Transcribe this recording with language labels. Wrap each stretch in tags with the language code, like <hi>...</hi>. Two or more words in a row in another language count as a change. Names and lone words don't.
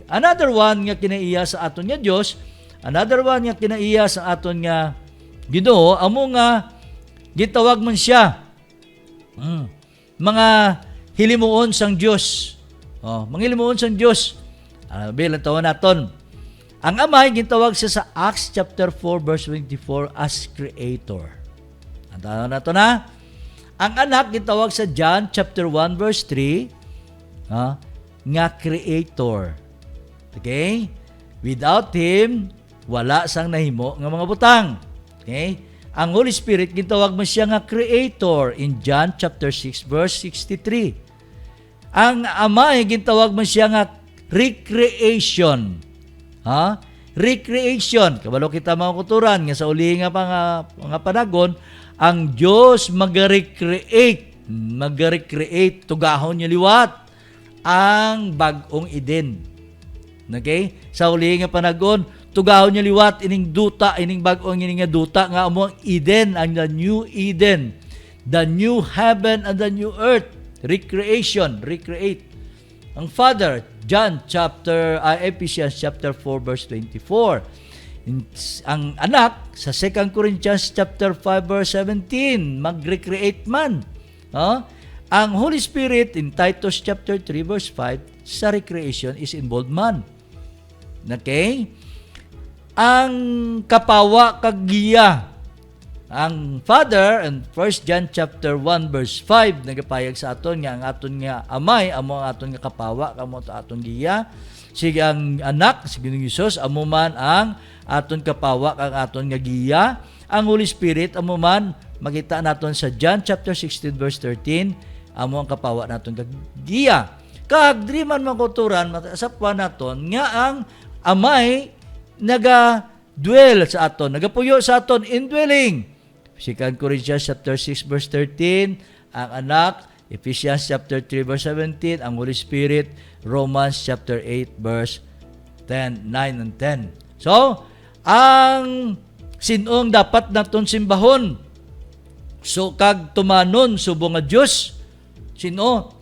<en>Another one</en> <hil>nga kinaiya sa aton nga Dios,</hil> <en>another one</en> <hil>nga kinaiya sa aton nga Ginoo, amo nga gitawag man siya mga hilimuon sang Dios. Mga hilimuon sang Dios. Bilang tawon naton. Ang Amay gitawag siya sa Acts chapter 4 verse 24</hil> <en>as creator.</en> <hil>Ang tawon nato na. Ang Anak gitawag sa John chapter 1 verse 3 nga creator. Okay?</hil> <en>Without him</en> <hil>wala sang nahimo nga mga butang. Okay? Ang Holy Spirit gitawag man siya nga creator in John chapter 6 verse 63. Ang Amay gitawag man siya nga recreation. Recreation. Kabalo kita mga kuturan nga sa uli nga mga panagon, ang Dios mag-recreate, tugahon niya liwat ang bagong Eden. Okay? Sa uli nga panagon, tugahon niya liwat ining duta, ining bagong ining nga duta nga amo Eden, ang</hil> <en>the new Eden, the new heaven and the new earth. Recreation, recreate.</en> <hil>Ang Father, Ephesians chapter 4 verse 24. Ang anak sa 2 Corinthians chapter 5 verse 17, mag-recreate man. Ang Holy Spirit in Titus chapter 3 verse 5, sa</hil> <en>recreation is involved</en> <hil>man. Okay? Ang kapawa kagiya, ang Father in 1 John chapter 1 verse 5 nagapayag sa aton nga ang aton nga amay amo ang aton nga kapawa kamo aton giya, sige ang anak si Ginoong Hesus amo man ang aton kapawa ang aton nga giya, ang Holy Spirit amo man makita naton sa John chapter 16 verse 13 amo ang kapawa naton nga giya. Kag diri man makuturan masapwan naton nga ang amay naga-dwell sa aton, nagapuyo sa aton, indwelling. 2 Corinthians chapter 6 verse 13, ang anak, Ephesians chapter 3 verse 17, ang Holy Spirit, Romans chapter 8 verse 9 and 10. So, ang sinong dapat naton simbahon, so kag tumanon subong nga Dios, sino?</hil>